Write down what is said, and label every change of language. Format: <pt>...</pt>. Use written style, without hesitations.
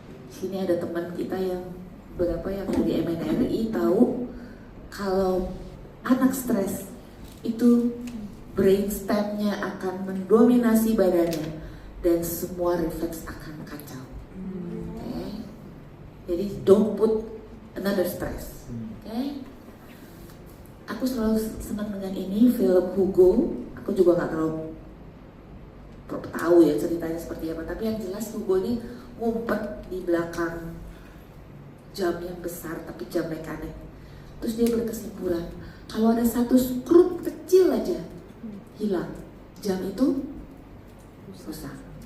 <id>Sini ada teman kita yang berapa yang dari MNRI tahu kalau anak stres itu brainstemnya akan mendominasi badannya dan semua refleks akan kacau.</id> <en>Okay?</en> <id>Jadi</id> <en>don't put another stress. Okay?</en> <id>Aku selalu senang dengan ini film Hugo. Aku juga nggak terlalu tahu ya ceritanya seperti apa. Tapi yang jelas Hugo ini ngumpet di belakang jam yang besar tapi jam mekanik. Terus dia berkesimpulan kalau ada satu skrup kecil aja hilang, jam itu rusak.</id>